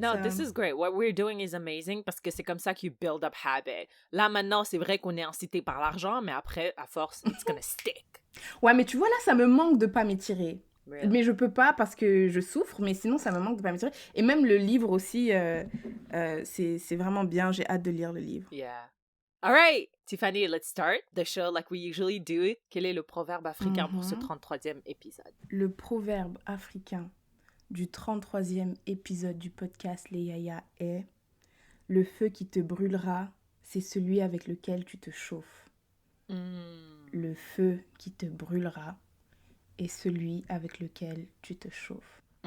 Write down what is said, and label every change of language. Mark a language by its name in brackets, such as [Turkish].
[English] No, this is great. What we're doing is amazing [French] parce que c'est comme ça que [English] you build up habit. [French] Là, maintenant, c'est vrai qu'on est incité par l'argent, mais après, à force, [English] it's gonna stick. [French] Ouais, mais tu vois, là, ça me manque de pas m'étirer. [English] Really? [French] Mais je peux pas parce que je souffre, mais sinon, ça me manque de pas m'étirer. Et même le livre aussi, c'est vraiment bien. J'ai hâte de lire le livre. [English] Yeah. All right, Tiffany, let's start the show like we usually do. [French] Quel est le proverbe africain pour ce 33e épisode? Le proverbe africain du 33e épisode du podcast Les Yaya est « Le feu qui te brûlera, c'est celui avec lequel tu te chauffes. » Le feu qui te brûlera est celui avec lequel tu te chauffes.